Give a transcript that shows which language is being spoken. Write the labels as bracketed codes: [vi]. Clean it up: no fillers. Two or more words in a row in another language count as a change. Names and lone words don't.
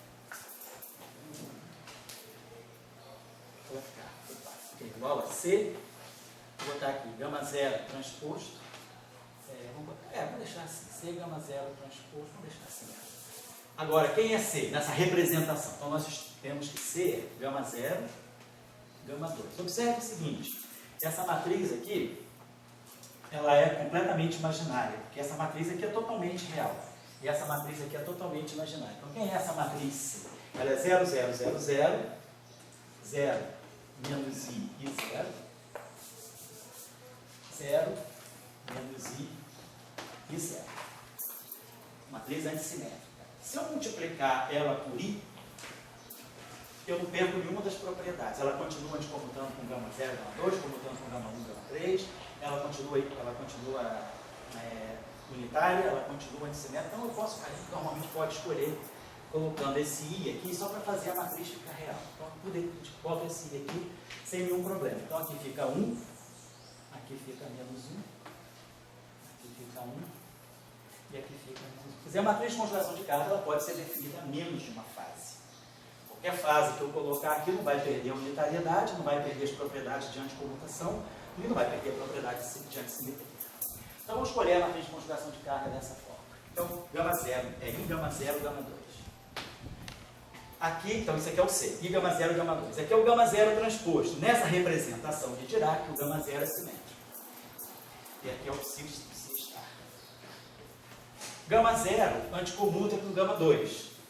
[pt] Vai ficar. Que é igual a C, vou botar aqui, gama 0, transposto. Vamos deixar assim, C, gama 0, transposto, vamos deixar assim. Agora, quem é C nessa representação? Então, nós temos que C, gama 0, gama 2. Observe o seguinte, essa matriz aqui, ela é completamente imaginária, porque essa matriz aqui é totalmente real, e essa matriz aqui é totalmente imaginária. Então, quem é essa matriz C? Ela é 0, 0, 0, 0, 0, menos I e 0, 0, menos I e 0. Matriz antissimétrica. Se eu multiplicar ela por I, eu não perco nenhuma das propriedades. Ela continua descomutando com gama 0, gama 2, comutando com gama 1, gama 3, ela continua unitária, ela continua antissimétrica. Então eu posso, normalmente pode escolher colocando esse I aqui só para fazer a matriz ficar real. Então eu boto esse I aqui sem nenhum problema. Então aqui fica 1, aqui fica menos 1, aqui fica 1 e aqui fica menos 1. Quer dizer, a matriz de conjugação de carga ela pode ser definida a menos de uma fase. Qualquer fase que eu colocar aqui não vai perder a unitariedade, não vai perder as propriedades de anticomutação e não vai perder a propriedade de antissimetria. Então vamos escolher a matriz de conjugação de carga dessa forma. Então, gama 0 é I, gama 0, gama 2. Aqui, então, isso aqui é o C, I, gama 0, gama 2. Aqui é o gama 0 transposto. Nessa representação de Dirac, o gama 0 é simétrico. E aqui é o psi estar. Gama 0 anticomuta com gama 2.